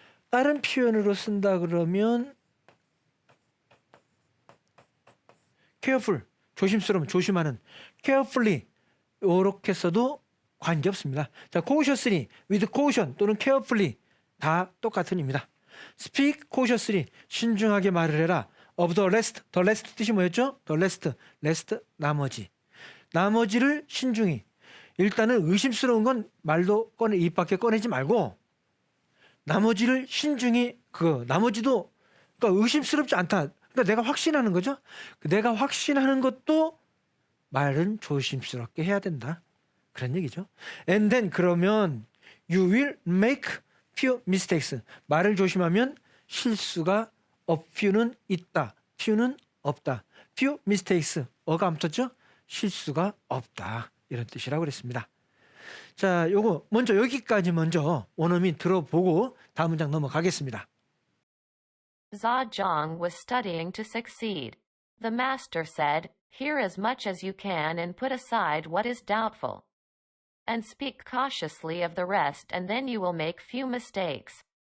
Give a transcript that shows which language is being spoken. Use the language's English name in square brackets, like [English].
[Korean] 다른 표현으로 쓴다 그러면 careful. 조심스러움 조심하는. carefully 이렇게 써도 관계없습니다. 자, [English] cautiously, with caution [Korean] 또는 carefully 다 똑같은 의미입니다. [English] speak cautiously [Korean] 신중하게 말을 해라. [English] of the rest, the rest [Korean] 뜻이 뭐였죠? [English] the rest [Korean] 나머지. 나머지를 신중히. 일단은 의심스러운 건 말도 입 밖에 꺼내지 말고 나머지를 신중히 나머지도 그러니까 의심스럽지 않다. 그러니까 내가 확신하는 거죠. 내가 확신하는 것도 말은 조심스럽게 해야 된다. 그런 얘기죠. [English] And then [Korean] 그러면 [English] you will make few mistakes. [Korean] 말을 조심하면 실수가 few는 있다. few는 없다. [English] few mistakes. [Korean] 어가 안 붙었죠? 실수가 없다. 이런 뜻이라고 그랬습니다. 자, 요거 먼저 여기까지 먼저 원어민 들어보고 다음 문장 넘어가겠습니다. [English] Zhang was studying to succeed. The master said, "Hear as much as you can and put aside what is doubtful. And speak cautiously of the rest, and then you will make few mistakes."